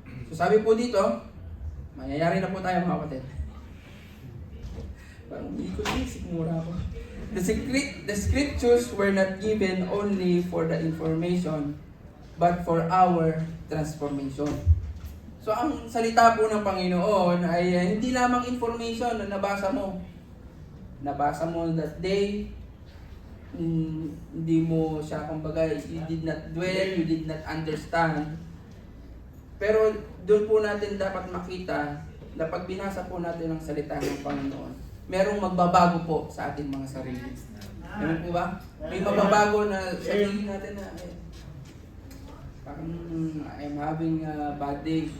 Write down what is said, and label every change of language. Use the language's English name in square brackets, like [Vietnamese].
[Filipino] So sabi po dito, mayayari na po tayo mga kapatid. Parang hindi ko mura ako. [English] The scriptures were not given only for the information, but for our transformation. [Filipino] So ang salita po ng Panginoon ay hindi lamang information na nabasa mo. Nabasa mo [English] that day, [Filipino] hindi mo siya, kumbaga, [English] you did not dwell, you did not understand. [Filipino] Pero doon po natin dapat makita na pag binasa po natin ang salita ng Panginoon, merong magbabago po sa ating mga sarili. Amen po ba? May magbabago na sabihin natin na parang [English] I'm having a bad day.